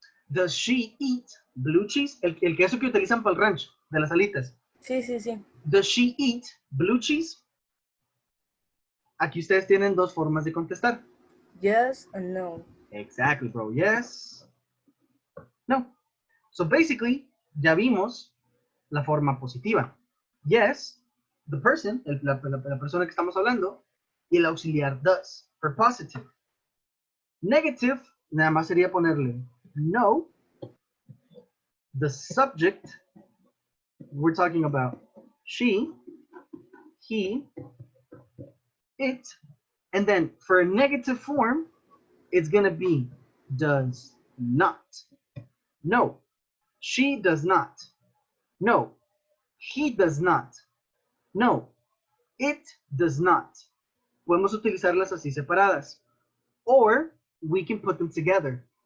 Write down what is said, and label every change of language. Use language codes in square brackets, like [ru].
[en] Does she eat blue cheese? [es] El queso que utilizan para el ranch, de las alitas. Sí, sí, sí. [en] Does she eat blue cheese? [es] Aquí ustedes tienen dos formas de contestar. [en] Yes and no. Exactly, bro. Yes. No. So basically, [es] ya vimos la forma positiva. [en] Yes, the person, [es] la persona que estamos hablando, y el auxiliar does, [en] for positive. [es] Negative, nada más sería ponerle no. [en] The subject, we're talking about she, he, it, and then for a negative form, it's going to be does not. No, she does not. No, he does not. No, it does not. [es] Podemos utilizarlas así separadas. [en] Or we can put them together.